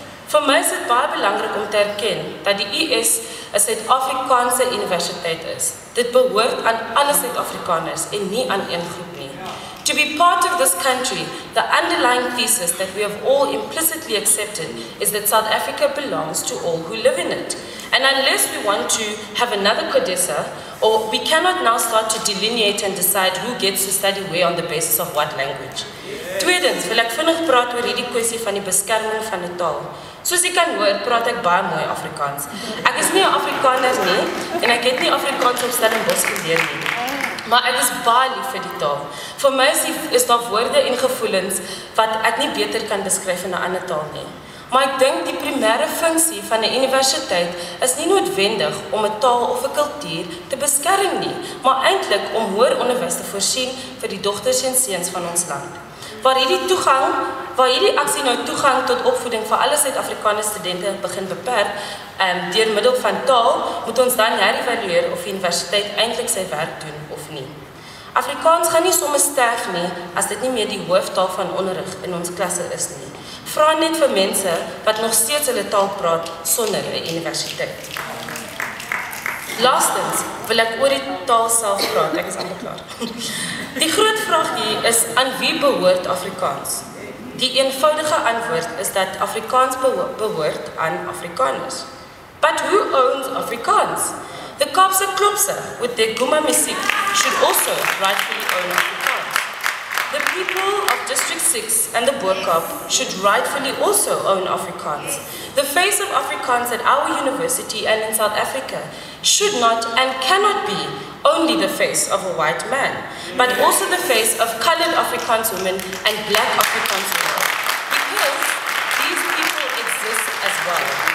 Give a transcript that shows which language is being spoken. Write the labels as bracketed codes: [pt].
[af] Vir my is dit baie belangrik om te erken dat die US 'n Suid-Afrikaanse universiteit is. Dit behoort aan alle Suid-Afrikaners en nie aan een groep nie. [en] To be part of this country, the underlying thesis that we have all implicitly accepted is that South Africa belongs to all who live in it. And unless we want to have another CODESA, or we cannot now start to delineate and decide who gets to study where on the basis of what language. [af] Tweedens, wil ek vinnig praat oor hierdie kwessie van die beskerming van die taal. Soos jy kan hoor, praat ek baie mooi Afrikaans. Ek is nie 'n Afrikaner nie, en ek het nie Afrikaans op Stellenbosch geleer nie. Maar ek is baie lief vir die taal. Vir my is daar woorde en gevoelens wat ek nie beter kan beskryf in 'n ander taal nie. Maar ek dink die primêre funksie van 'n universiteit is nie noodwendig om 'n taal of 'n kultuur te beskerm nie, maar eintlik om hoër onderwys te voorsien vir die dogters en seuns van ons land. Waar hierdie aksie nou toegang tot opvoeding vir alle Suid-Afrikaanse studente begin beperk deur middel van taal, moet ons dan herëvalueer of die universiteit eintlik sy werk doen of nie. Afrikaans gaan nie sommer sterf nie as dit nie meer die hooftaal van onderrig in ons klasse is nie. Vra net vir mense wat nog steeds hulle taal praat sonder 'n universiteit. Laastens wil ek oor die taal self praat. Ek is amper klaar. Die groot vraag hier is, aan wie behoort Afrikaans? Die eenvoudige antwoord is dat Afrikaans behoort aan Afrikaners. [en] But who owns Afrikaans? The Kaapse Klopse, with their Guma music, should also rightfully own Afrikaans. The people of District 6 and the Boerkaap should rightfully also own Afrikaans. The face of Afrikaans at our university and in South Africa should not and cannot be only the face of a white man, but also the face of colored Afrikaans women and black Afrikaans women, because these people exist as well.